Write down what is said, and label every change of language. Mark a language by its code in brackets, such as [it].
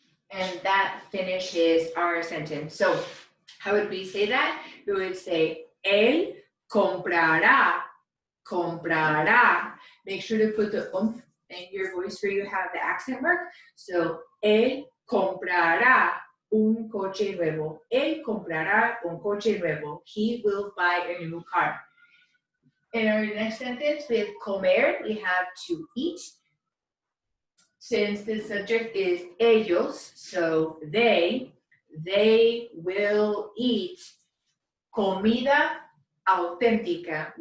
[en] And that finishes our sentence. So how would we say that? We would say, [es] él comprará, comprará. [en] Make sure to put the oomph in your voice where you have the accent mark. [es] So, él comprará un coche nuevo. Él comprará un coche nuevo. [en] He will buy a new car. In our next sentence, with comer, we have to eat. Since the subject is ellos, so they will eat comida auténtica.